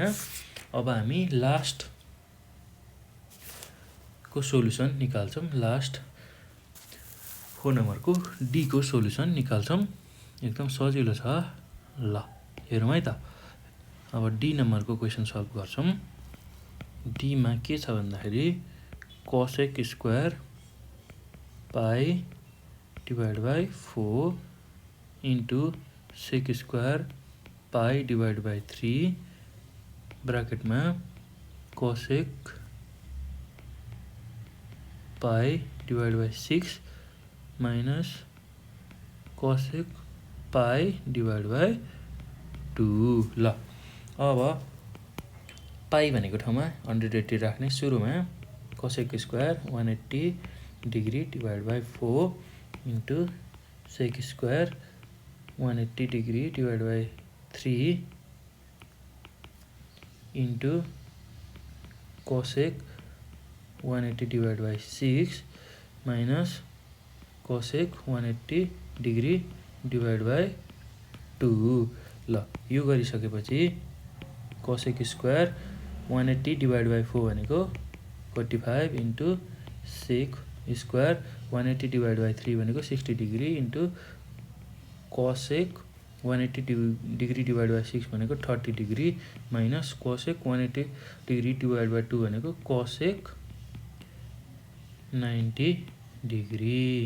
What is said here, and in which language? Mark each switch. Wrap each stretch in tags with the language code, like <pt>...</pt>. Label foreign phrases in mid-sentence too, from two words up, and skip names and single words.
<ne>अब हामी लास्ट को सोल्युसन निकाल्छौँ। लास्ट 4 नम्बरको डी को सोल्युसन निकाल्छौँ, एकदम सजिलो छ। ल हेरौँ है त। अब डी नम्बरको</ne> <en>question solve</en> <ne>गर्छौँ। डीमा के छ भन्दाखेरि</ne> <en>cosec square pi divide by 4 into sec square pi divide by 3 ब्राकेटमा cosec pi divide by 6 minus cosec pi divide by 2.</en> <ne>ल अब पाई भनेको ठाउँमा 180 राख्ने।</ne> <en>सुरुमा cosec square 180 degree divide by 4 into sec square 180 degree divide by 3 into cosec 180 divide by 6 minus cosec 180 degree divide by 2.</en> <ne>ल यो गरिसकेपछि</ne> <en>cosec square 180 divide by 4 भनेको 45 into sec square 180 divide by 3 भनेको 60 degree into cosec 180 degree divide by 6 भनेको 30 degree minus cosec 180 degree divide by 2 भनेको cosec 90 degree।</en>